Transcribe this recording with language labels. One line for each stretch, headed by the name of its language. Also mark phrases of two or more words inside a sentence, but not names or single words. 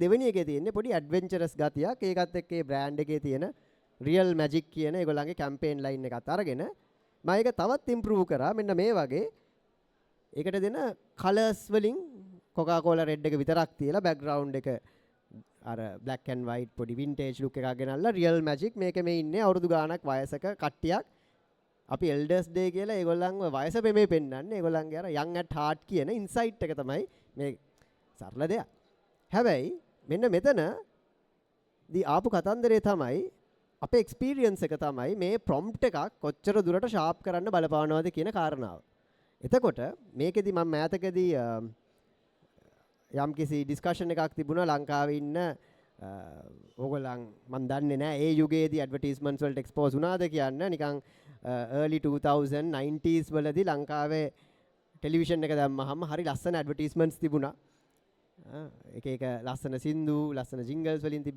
Sinhala: දෙවෙනි එකේ තියෙන්නේ පොඩි ඇඩ්වෙන්චරස් ගතියක්. ඒකත් එක්ක ඒ බ්‍රෑන්ඩ් එකේ තියෙන
English: real magic
Sinhala: කියන ඒගොල්ලන්ගේ
English: campaign line
Sinhala: එකත් අරගෙන මම ඒක තවත් ඉම්ප්‍රූව් කරා. මෙන්න මේ වගේ ඒකට දෙන කලර්ස් වලින් කොකාකෝලා රෙඩ් එක විතරක් තියලා බෑග්ග්‍රවුන්ඩ් එක අර
English: black and white
Sinhala: පොඩි
English: vintage look
Sinhala: එකක් ගෙනල්ලා
English: real magic
Sinhala: මේකේ මේ ඉන්නේ අවුරුදු ගාණක් වයසක කට්ටියක් අපි
English: elders day
Sinhala: කියලා ඒගොල්ලන්ව වයස පෙමේ පෙන්නන්නේ ඒගොල්ලන්ගේ අර
English: young at heart
Sinhala: කියන insight එක තමයි මේ සරල දෙයක්. හැබැයි මෙන්න මෙතන දී ආපු කතන්දරේ තමයි අපේ experience එක තමයි මේ prompt එකක් කොච්චර දුරට sharp කරන්න බලපානවද කියන කාරණාව. එතකොට මේකෙදි මම මෑතකදී යම් කිසි ඩිස්කෂන් එකක් තිබුණා ලංකාවේ ඉන්න ඕගොල්ලන් මම දන්නේ නැහැ ඒ යුගයේදී ඇඩ්වර්ටයිස්මන්ට්ස් වලට එක්ස්පෝස් වුණාද කියන්න නිකන් early 2090s වලදී ලංකාවේ ටෙලිවිෂන් එක දැම්මහම හරි ලස්සන ඇඩ්වර්ටයිස්මන්ට්ස් තිබුණා එක එක ලස්සන සින්දු ලස්සන ජින්ගල්ස් වලින් තිබ්බ.